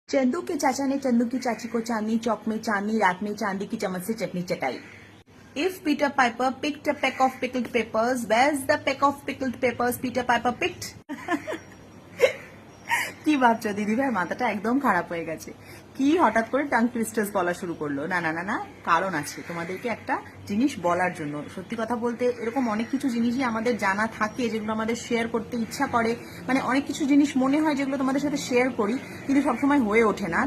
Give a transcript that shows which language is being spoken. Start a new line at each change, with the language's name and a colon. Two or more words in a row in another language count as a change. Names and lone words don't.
Hindi: चंदू के चाचा ने चंदू की चाची को चांदनी चौक में चांदनी रात में चांदी की चम्मच से चटनी चटाई.
English: If Peter Piper picked a peck of pickled peppers, where's the peck of pickled peppers Peter Piper picked?
Bangla: কি ভাবছো দিদি ভাই, মাথাটা একদম খারাপ হয়ে গেছে। কি হঠাৎ করে
English: tongue twisters
Bangla: বলা শুরু করলো? না না না না, কারণ আছে তোমাদেরকে একটা জিনিস বলার জন্য। সত্যি কথা বলতে এরকম অনেক কিছু জিনিসই আমাদের জানা থাকে যেগুলো আমাদের শেয়ার করতে ইচ্ছা করে, মানে অনেক কিছু জিনিস মনে হয় যেগুলো তোমাদের সাথে শেয়ার করি কিন্তু সবসময় হয়ে ওঠে না।